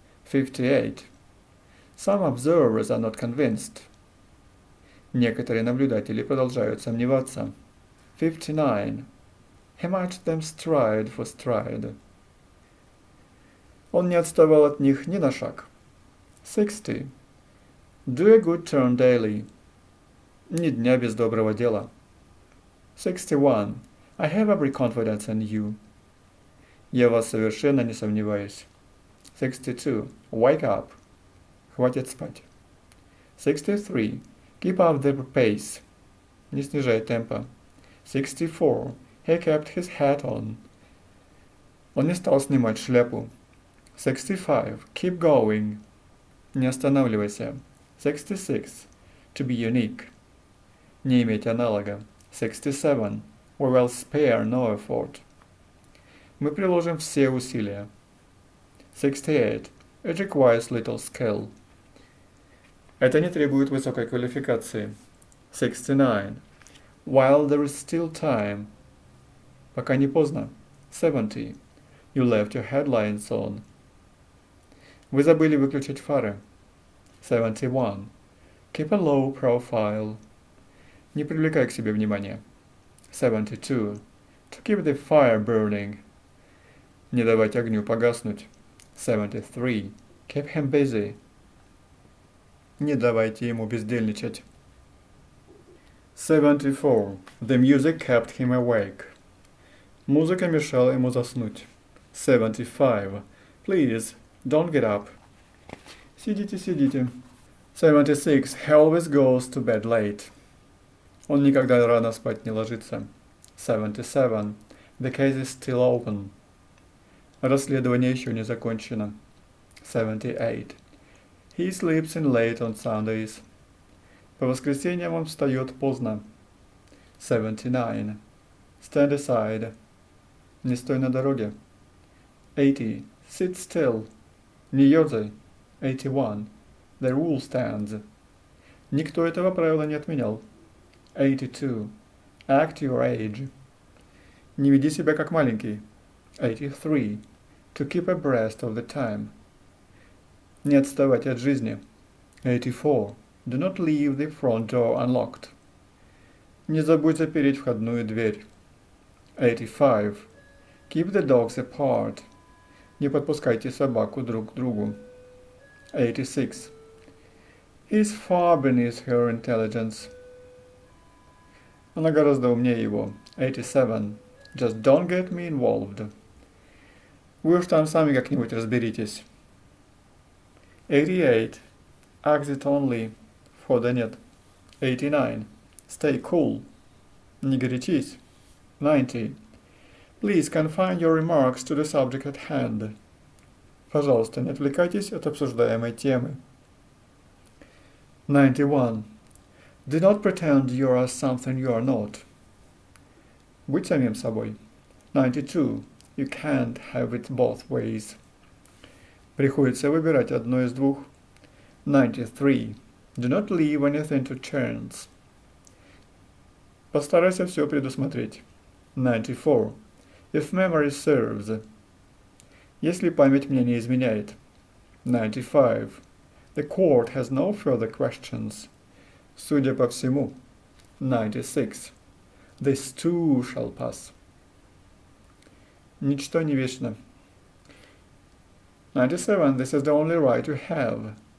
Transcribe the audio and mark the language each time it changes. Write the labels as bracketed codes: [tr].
[en] 58. Some observers are not convinced. [ru] Некоторые наблюдатели продолжают сомневаться. [en] 59. He matched them stride for stride. [ru] Он не отставал от них ни на шаг. [en] 60. Do a good turn daily. [ru] Ни дня без доброго дела. 61. [en] I have every confidence in you. [ru] Я в вас совершенно не сомневаюсь. [en] 62. Wake up. [ru] Хватит спать. [en] 63. Keep up the pace. [ru] Не снижай темпа. [en] 64. He kept his hat on. [ru] Он не стал снимать шляпу. [en] 65. Keep going. [ru] Не останавливайся. [en] 66. To be unique. [ru] Не иметь аналога. [en] 67. We will spare no effort. [ru] Мы приложим все усилия. [en] 68. It requires little skill. [ru] Это не требует высокой квалификации. [en] 69. While there is still time. [ru] Пока не поздно. [en] 70. You left your headlights on. [ru] Вы забыли выключить фары. [en] 71. Keep a low profile. [ru] Не привлекай к себе внимания. [en] 72. To keep the fire burning. [ru] Не давать огню погаснуть. [en] 73. Keep him busy. [ru] Не давайте ему бездельничать. [en] 74. The music kept him awake. [ru] Музыка мешала ему заснуть. [en] 75. Please, don't get up. [ru] Сидите, сидите. [en] 76. He always goes to bed late. [ru] Он никогда рано спать не ложится. [en] 77. The case is still open. [ru] Расследование еще не закончено. [en] 78. He sleeps in late on Sundays. [ru] По воскресеньям он встает поздно. [en] 79. Stand aside. [ru] Не стой на дороге. [en] 80. Sit still. [ru] Не ерзай. [en] 81. The rule stands. [ru] Никто этого правила не отменял. [en] 82. Act your age. [ru] Не веди себя как маленький. [en] 83. To keep abreast of the time. [ru] Не отставать от жизни. 84. [en] Do not leave the front door unlocked. [ru] Не забудь запереть входную дверь. [en] 85. Keep the dogs apart. [ru] Не подпускайте собаку друг к другу. [en] 86. He is far beneath her intelligence. [ru] Она гораздо умнее его. 87. [en] Just don't get me involved. [ru] Вы уж там сами как-нибудь разберитесь. [en] 88. Exit only. [ru] Входа нет. [en] 89. Stay cool. [ru] Не горячись. [en] 90. Please confine your remarks to the subject at hand. [ru] Пожалуйста, не отвлекайтесь от обсуждаемой темы. [en] 91. Do not pretend you are something you are not. [ru] Будь самим собой. 92. [en] You can't have it both ways. [ru] Приходится выбирать одно из двух. [en] 93. Do not leave anything to chance. [ru] Постарайся все предусмотреть. [en] 94. If memory serves. [ru] Если память мне не изменяет. [en] 95. The court has no further questions. [ru] Судя по всему. [en] 96. This too shall pass. Ничто не вечно. 97. This is the only right you have.